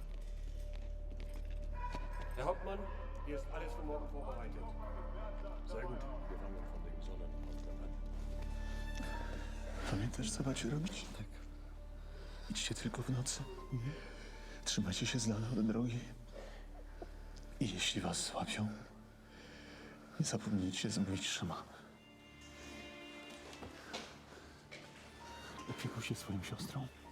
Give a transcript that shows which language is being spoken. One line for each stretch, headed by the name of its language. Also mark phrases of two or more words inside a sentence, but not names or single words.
German: Herr Hauptmann, hier ist alles für morgen vorbereitet. Sehr gut. Wir fangen von dem Sonnenaufgang an.
Polish: Pamiętasz, co macie robić? Tak. Idźcie tylko w nocy. Trzymajcie się z dala od drogi. I jeśli was złapią, nie zapomnijcie zamówić szamana. Opiekuj się swoją siostrą.